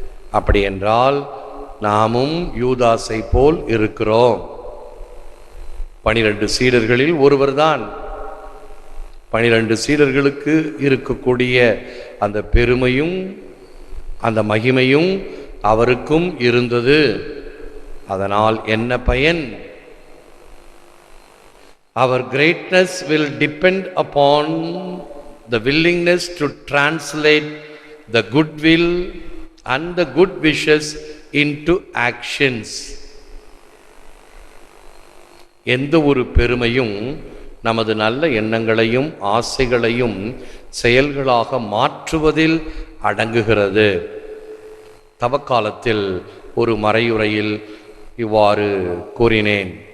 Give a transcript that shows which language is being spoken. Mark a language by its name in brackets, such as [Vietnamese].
[Tamil] அப்படி என்றால் நாமும் யூதாசை போல் இருக்கிறோம். 12 சீடர்களில் ஒருவர்தான். 12 சீடர்களுக்கு இருக்கக்கூடிய அந்த பெருமையும் அந்த மகிமையும் அவருக்கும் இருந்தது. அதனால் என்ன பயன்? [English] Our greatness will depend upon the willingness to translate the goodwill and the good wishes into actions. [Tamil] எந்த ஒரு பெருமையும் நமது நல்ல எண்ணங்களையும் ஆசைகளையும் செயல்களாக மாற்றுவதில் அடங்குகிறது. தவக்காலத்தில் ஒரு மறையுரையில் இவ்வாறு கூறினேன்.